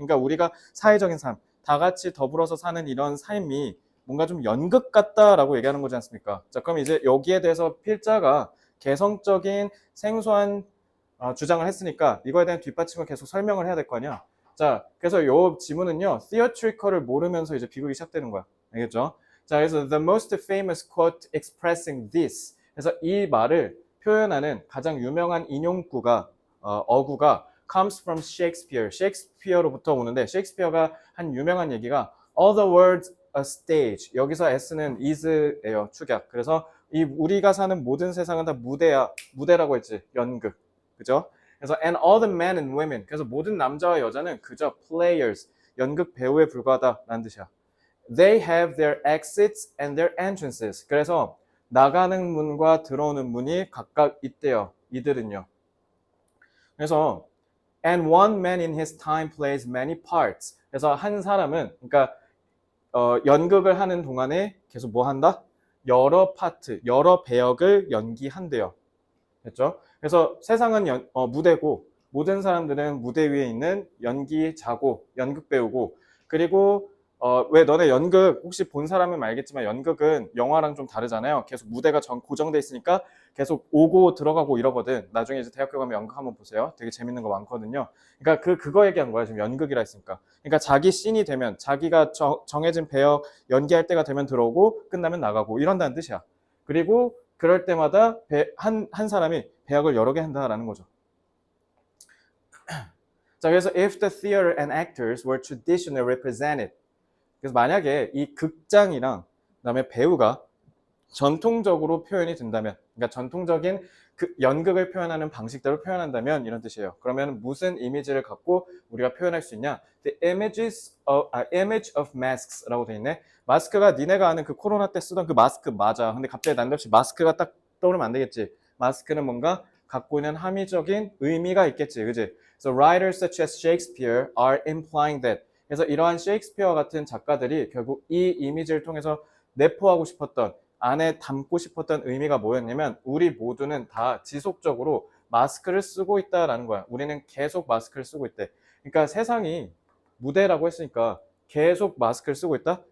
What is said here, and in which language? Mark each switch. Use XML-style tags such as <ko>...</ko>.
<ko>그러니까 우리가 사회적인 삶, 다 같이 더불어서 사는 이런 삶이 뭔가 좀 연극 같다라고 얘기하는 거지 않습니까? 자, 그럼 이제 여기에 대해서 필자가 개성적인 생소한 주장을 했으니까 이거에 대한 뒷받침을 계속 설명을 해야 될 거 아니야. 자, 그래서 요 지문은요, theatrical을 모르면서 이제 비극이 시작되는 거야. 알겠죠? 자, 그래서</ko> <en>the most famous quote expressing this.</en> <ko>그래서 이 말을 표현하는 가장 유명한 인용구가 어구가</ko> <en>comes from Shakespeare.</en> <ko>셰익스피어로부터 오는데 셰익스피어가 한 유명한 얘기가</ko> <en>all the world's a stage.</en> <ko>여기서 S는 is예요. 축약. 그래서 이 우리가 사는 모든 세상은 다 무대야. 무대라고 했지. 연극. 그죠? 그래서</ko> <en>and all the men and women.</en> <ko>그래서 모든 남자와 여자는 그저 players. 연극 배우에 불과하다라는 뜻이야.</ko> <en>They have their exits and their entrances.</en> <ko>그래서 나가는 문과 들어오는 문이 각각 있대요. 이들은요. 그래서</ko> <en>and one man in his time plays many parts.</en> <ko>그래서 한 사람은 그러니까 연극을 하는 동안에 계속 뭐 한다? 여러 파트, 여러 배역을 연기한대요. 됐죠? 그래서 세상은 무대고 모든 사람들은 무대 위에 있는 연기자고 연극 배우고, 그리고 왜 너네 연극 혹시 본 사람은 알겠지만 연극은 영화랑 좀 다르잖아요. 계속 무대가 고정돼 있으니까 계속 오고 들어가고 이러거든. 나중에 이제 대학교 가면 연극 한번 보세요. 되게 재밌는 거 많거든요. 그러니까 그거 얘기한 거야. 지금 연극이라 했으니까. 그러니까 자기 씬이 되면 자기가 정해진 배역 연기할 때가 되면 들어오고 끝나면 나가고 이런다는 뜻이야. 그리고 그럴 때마다 한 사람이 배역을 여러 개 한다라는 거죠. 자, 그래서</ko> <en>if the theater and actors were traditionally represented.</en> <ko>그래서 만약에 이 극장이랑 그다음에 배우가 전통적으로 표현이 된다면, 그러니까 전통적인 그 연극을 표현하는 방식대로 표현한다면 이런 뜻이에요. 그러면 무슨 이미지를 갖고 우리가 표현할 수 있냐?</ko> <en>The image of masks라고</en> <ko>돼 있네. 마스크가 니네가 아는 그 코로나 때 쓰던 그 마스크 맞아. 근데 갑자기 난데없이 마스크가 딱 떠오르면 안 되겠지. 마스크는 뭔가 갖고 있는 함의적인 의미가 있겠지, 그지?</ko> <en>So writers such as Shakespeare are implying that.</en> <ko>그래서 이러한 셰익스피어 같은 작가들이 결국 이 이미지를 통해서 내포하고 싶었던, 안에 담고 싶었던 의미가 뭐였냐면 우리 모두는 다 지속적으로 마스크를 쓰고 있다라는 거야. 우리는 계속 마스크를 쓰고 있대. 그러니까 세상이 무대라고 했으니까 계속 마스크를 쓰고 있다?</ko>